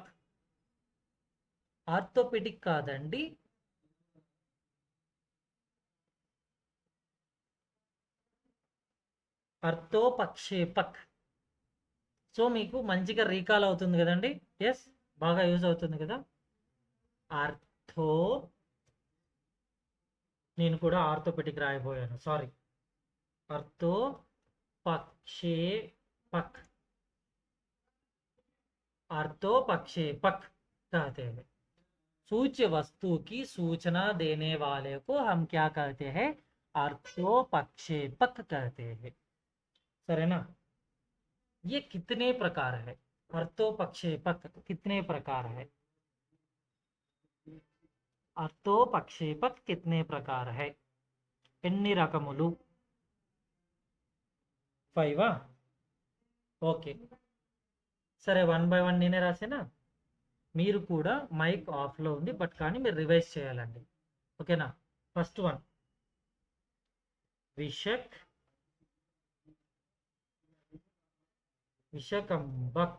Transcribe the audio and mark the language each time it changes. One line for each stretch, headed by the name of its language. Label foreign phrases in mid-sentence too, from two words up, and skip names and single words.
Telugu: ఆర్థోపెడిక్ కాదండి, అర్థోపక్షేపక్. సో మీకు మంచిగా రీకాల్ అవుతుంది కదండి. ఎస్, బాగా యూజ్ అవుతుంది కదా. అర్థో, నేను కూడా ఆర్థోపెడిక్ రాయబోయాను, సారీ.
Hindi: अर्थो पक्षेपक, अर्थोपक्षेपक कहते हैं. सूच्य वस्तु की सूचना देने वाले को हम क्या कहते हैं, अर्थोपक्षेपक कहते हैं.
Telugu: सरेना.
Hindi: ये कितने प्रकार है, अर्थोपक्षेपक कितने प्रकार है, अर्थोपक्षेपक कितने प्रकार है,
Telugu: ఎన్ని రకములు. 5 ఓకే. సరే 1 by 1 నేనే రాసేనా. మీరు కూడా మైక్ ఆఫ్లో ఉంది, బట్ కానీ మీరు రివైజ్ చేయాలండి. ఓకేనా?
English: first one
Telugu: విషక్, విషకంబక్.